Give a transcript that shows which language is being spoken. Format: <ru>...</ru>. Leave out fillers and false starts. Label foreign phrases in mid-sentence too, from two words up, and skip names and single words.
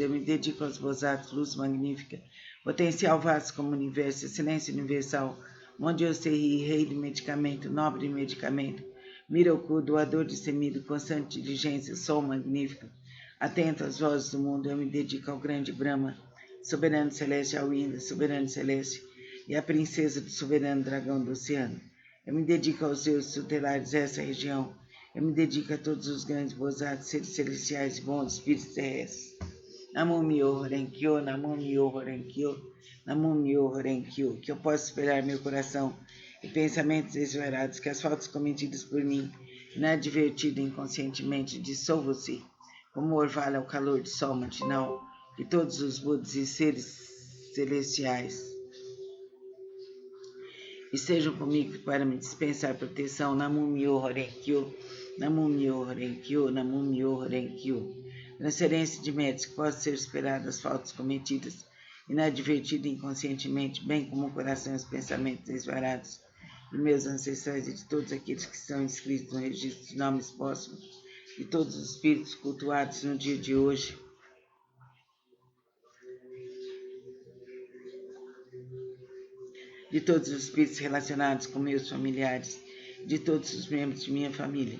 <pt>Eu me dedico aos Bodhisattvas, luz magnífica, potencial vasto como o universo, excelência universal, Mondio Serri, rei de medicamento, nobre medicamento, Miroku, doador de semido, constante diligência, sol magnífico, atento às vozes do mundo. Eu me dedico ao grande Brahma, soberano celeste, ao Indra, soberano celeste, e à princesa do soberano dragão do oceano. Eu me dedico aos deuses tutelares dessa região. Eu me dedico a todos os grandes bodhisattvas, seres celestiais e bons espíritos terrestres. Namum Myo Renkyo, Namum Myo Renkyo, Namum Myo Renkyo. Que eu possa esperar meu coração e pensamentos exagerados, que as faltas cometidas por mim, inadvertido inconscientemente, dissolvam-se como orvalho ao calor do sol matinal, que todos os Budas e seres celestiais estejam comigo para me dispensar proteção. Namum Myo Renkyo, Namum Myo Renkyo, Namum Myo Renkyo. Transferência de méritos que possam ser superadas as faltas cometidas inadvertido inconscientemente, bem como o coração e os pensamentos desvarados, de meus ancestrais e de todos aqueles que estão inscritos no registro de nomes póstumos, de todos os espíritos cultuados no dia de hoje, de todos os espíritos relacionados com meus familiares, de todos os membros de minha família.</pt>